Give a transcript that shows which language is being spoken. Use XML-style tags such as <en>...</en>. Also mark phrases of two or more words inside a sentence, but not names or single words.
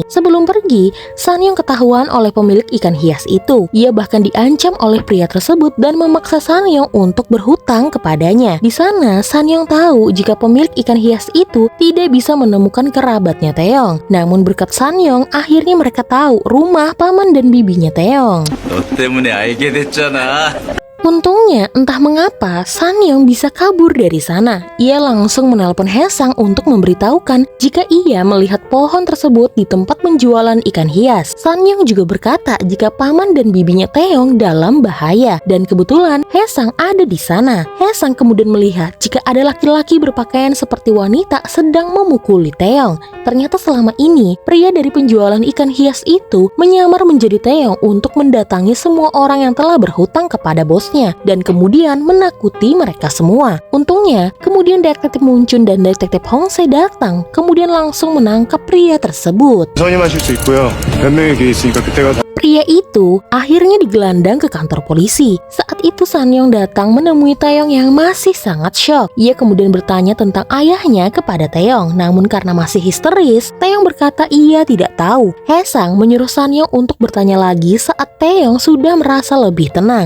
<id>Sebelum pergi, Sanyong ketahuan oleh pemilik ikan hias itu. Ia bahkan diancam oleh pria tersebut dan memaksa Sanyong untuk berhutang kepadanya. Di sana Sanyong tahu jika pemilik ikan hias itu tidak bisa menemukan kerabatnya Taeyong. Namun berkat Sanyong, akhirnya mereka tahu rumah paman dan bibinya Taeyong.</id> <ko>너 때문에 알게 됐잖아.</ko> <id>Untungnya, entah mengapa, Sanyong bisa kabur dari sana. Ia langsung menelpon Haesang untuk memberitahukan jika ia melihat pohon tersebut di tempat penjualan ikan hias. Sanyong juga berkata jika paman dan bibinya Taeyong dalam bahaya. Dan kebetulan, Haesang ada di sana. Haesang kemudian melihat jika ada laki-laki berpakaian seperti wanita sedang memukuli Taeyong. Ternyata selama ini, pria dari penjualan ikan hias itu menyamar menjadi Taeyong untuk mendatangi semua orang yang telah berhutang kepada bosnya dan kemudian menakuti mereka semua. Untungnya, kemudian detektif Muncun dan detektif Hongse datang, kemudian langsung menangkap pria tersebut.</id> <ko>선임하실 수 있고요. 변명의 기회 있으니까 그때가</ko> <id>Pria itu akhirnya digelandang ke kantor polisi. Saat itu Sanyong datang menemui Taeyong yang masih sangat syok. Ia kemudian bertanya tentang ayahnya kepada Taeyong. Namun karena masih histeris, Taeyong berkata ia tidak tahu. Haesang menyuruh Sanyong untuk bertanya lagi saat Taeyong sudah merasa lebih tenang.</id>